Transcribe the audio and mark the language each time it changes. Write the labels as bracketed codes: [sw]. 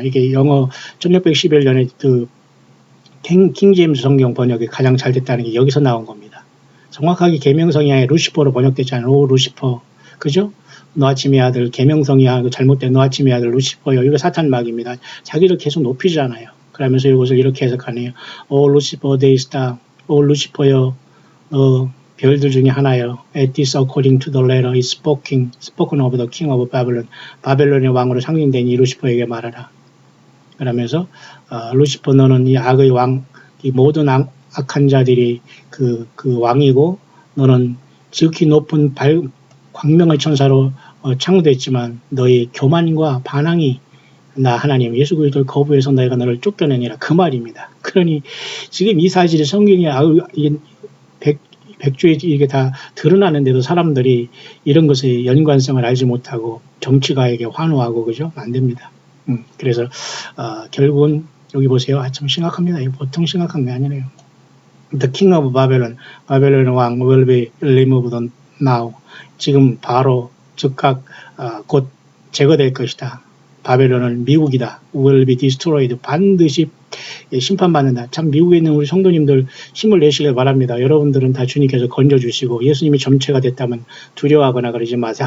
[ko] 이게 영어 1611년에 그 킹제임스 성경 번역이 가장 잘 됐다는 게 여기서 나온 겁니다. 정확하게 계명성이 아니라 루시퍼로 번역됐잖아요. 오 루시퍼. 그죠? 너 아침의 아들 계명성이야. 잘못된 너 아침의 아들 루시퍼요. 이거 사탄 마귀입니다. 자기를 계속 높이잖아요. 그러면서 이것을 이렇게 해석하네요. 오 루시퍼 데이스타. 오 루시퍼요. 별들 중에 하나요. [en] At this according to the letter is spoken of the king of Babylon. [ko] 바벨론의 왕으로 상징된 이 루시퍼에게 말하라. 그러면서 루시퍼 너는 이 악의 왕, 이 모든 악한 자들이 그 왕이고 너는 지극히 높은 광명의 천사로 창조됐지만 너의 교만과 반항이 나 하나님 예수 그리스도를 거부해서 내가 너를 쫓겨내니라 그 말입니다. 그러니 지금 이 사실이 성경에 이게 백주에 이게 다 드러나는데도 사람들이 이런 것의 연관성을 알지 못하고 정치가에게 환호하고 그죠? 안 됩니다. 그래서 결국은 여기 보세요. 참 심각합니다. 이거 보통 심각한 게 아니네요. [en] The king of Babylon, [ko] 바벨론 왕 [en] will be removed now. [ko] 지금 바로 즉각 곧 제거될 것이다. 바벨론은 미국이다. [en] will be destroyed. [ko] 반드시 심판받는다. 참 미국에 있는 우리 성도님들 힘을 내시길 바랍니다. 여러분들은 다 주님께서 건져주시고 예수님이 점체가 됐다면 두려워하거나 그러지 마세요.